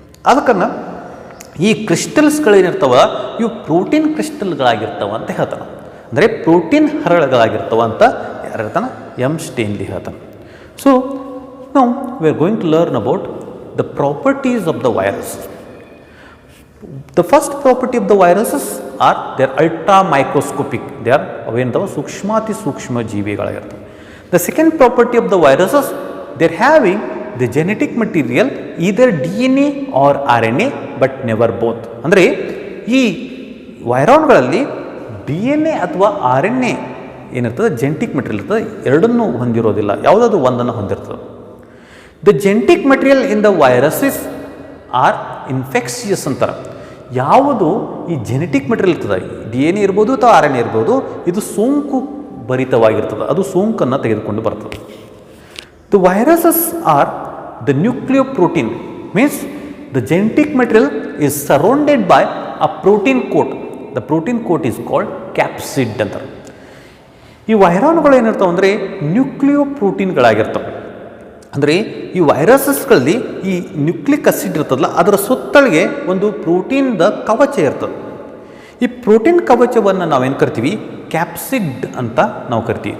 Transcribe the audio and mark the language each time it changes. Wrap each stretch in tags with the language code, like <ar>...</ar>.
<kn>ಆದ ಕಾರಣ ಈ ಕ್ರಿಸ್ಟಲ್ಸ್ಗಳೇನಿರ್ತಾವ ಇವು ಪ್ರೋಟೀನ್ ಕ್ರಿಸ್ಟಲ್ಗಳಾಗಿರ್ತಾವ ಅಂತ ಹೇಳ್ತಾನೆ. ಅಂದರೆ ಪ್ರೋಟೀನ್ ಹರಳುಗಳಾಗಿರ್ತಾವ ಅಂತ ಯಾರು ಹೇಳ್ತಾನೆ? ಸ್ಟೇನ್ಲಿ ಹೇಳ್ತಾನೆ.</kn> <en>So ನಾವು we are going to learn about the properties of the virus. The first property of the viruses are they are ultra microscopic. They are</en> <kn>ಅವೇನಂತವ ಸೂಕ್ಷ್ಮಾತಿ ಸೂಕ್ಷ್ಮ ಜೀವಿಗಳಾಗಿರ್ತವೆ.</kn> <en>The second property of the viruses, they are having the genetic material either DNA or RNA but never both.</en> <kn>ಅಂದರೆ ಈ ವೈರಾಣುಗಳಲ್ಲಿ DNA ಅಥವಾ RNA ಏನಿರ್ತದೆ, genetic material ಇರ್ತದೆ, ಎರಡನ್ನೂ ಹೊಂದಿರೋದಿಲ್ಲ, ಯಾವುದಾದ್ರು ಒಂದನ್ನು ಹೊಂದಿರ್ತದೆ.</kn> <en>The genetic material in the viruses are infectious</en> <kn>ಅಂತಾರೆ. ಯಾವುದು ಈ ಜೆನೆಟಿಕ್ ಮೆಟೀರಿಯಲ್ ಇರ್ತದೆ, DNA ಇರ್ಬೋದು ಅಥವಾ RNA ಇರ್ಬೋದು, ಇದು ಸೋಂಕು ಭರಿತವಾಗಿರ್ತದೆ, ಅದು ಸೋಂಕನ್ನು ತೆಗೆದುಕೊಂಡು ಬರ್ತದೆ.</kn> <en>The viruses are the nucleoprotein means the genetic material is surrounded by a protein coat. The protein coat is called capsid</en> <kn>ಅಂತಾರೆ. ಈ ವೈರಾಣುಗಳು ಏನಿರ್ತಾವೆ ಅಂದರೆ ನ್ಯೂಕ್ಲಿಯೋ ಪ್ರೋಟೀನ್ಗಳಾಗಿರ್ತವೆ. ಅಂದರೆ ಈ ವೈರಸಸ್ಗಳಲ್ಲಿ ಈ ನ್ಯೂಕ್ಲಿಕ್ ಆಸಿಡ್ ಇರ್ತದಲ್ಲ ಅದರ ಸುತ್ತಳಿಗೆ ಒಂದು ಪ್ರೋಟೀನ್ದ ಕವಚ ಇರ್ತದೆ. ಈ ಪ್ರೋಟೀನ್ ಕವಚವನ್ನು ನಾವೇನು ಕರಿತೀವಿ ಕ್ಯಾಪ್ಸಿಡ್ ಅಂತ ನಾವು ಕರಿತೀವಿ.</kn>